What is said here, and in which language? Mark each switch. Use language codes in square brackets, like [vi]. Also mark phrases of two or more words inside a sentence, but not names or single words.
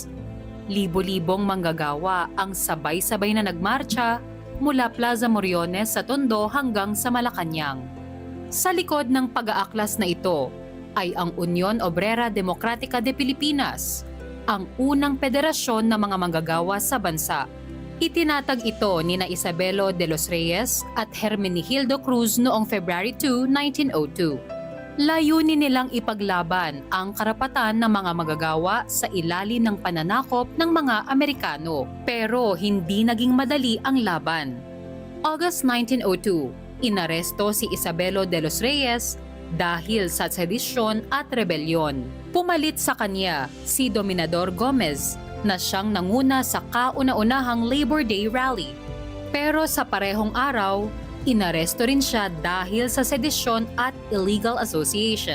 [tl] Libo-libong manggagawa ang sabay-sabay na nagmarcha mula Plaza Moriones sa Tondo hanggang sa Malacanang. Sa likod ng pag-aaklas na ito ay ang Union Obrera Democrática de Pilipinas, ang unang federasyon ng mga manggagawa sa bansa. Itinatag ito ni Isabelo de los Reyes at Hermenegildo Cruz noong February 2, 1902. Layunin nilang ipaglaban ang karapatan ng mga magagawa sa ilalim ng pananakop ng mga Amerikano, pero hindi naging madali ang laban. August 1902, inaresto si Isabelo de los Reyes dahil sa sedisyon at rebelyon. Pumalit sa kanya si Dominador Gomez na siyang nanguna sa kauna-unahang Labor Day Rally. Pero sa parehong araw, inaresto rin siya dahil sa sedisyon at [en] illegal association.